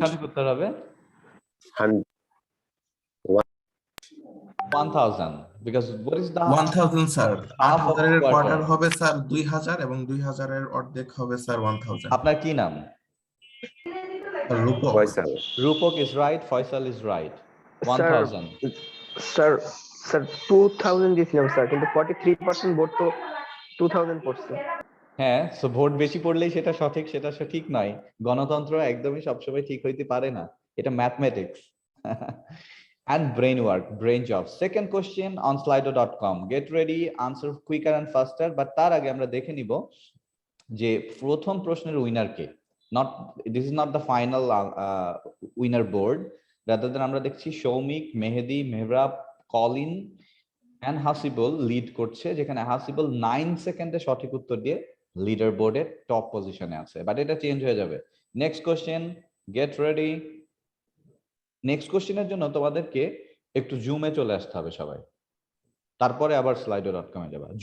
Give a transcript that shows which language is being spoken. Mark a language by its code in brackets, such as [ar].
[bn] সঠিক উত্তর হবে [en] 1000, because what is the [bn] 1000 sir, [en] half of [bn] 8000 এর [en] quarter? [bn] কোয়ার্টার হবে স্যার 2000 এবং 2000 এর অর্ধেক হবে স্যার 1000। আপনার কি নাম? রূপক। Faisal. [en] Rupok is right, Faisal is right. 1000. [bn] Sir 2000 দিয়েছিলাম স্যার, কিন্তু 43% ভোট তো 2000 পড়ছে। হ্যাঁ, সো ভোট বেশি পড়লেই সেটা সঠিক, সেটা ঠিক নয়। গণতন্ত্র একদমই সবসময় ঠিক হইতে পারে না, এটা mathematics [en] and brain work, brain job. Second question on slido.com. Get ready, answer quicker and faster. [bn] But তার আগে আমরা দেখে নিব যে প্রথম প্রশ্নের winner K. [en] Not, this is not the final winner board. Rather than [bn] আমরা দেখছি সৌমিক, মেহেদি, Mehrab, Colin and Hasibul lead করছে, যেখানে হাসিবুল 9 সেকেন্ডে সঠিক উত্তর দিয়ে লিডার বোর্ডে টপ পজিশনে আছে। বাট এটা চেঞ্জ হয়ে যাবে। Next question, get ready. Next কোশ্চেনের জন্য তোমাদেরকে একটু জুমে চলে আসতে হবে সবাই, তারপরে আবার slido.com এ যাবা।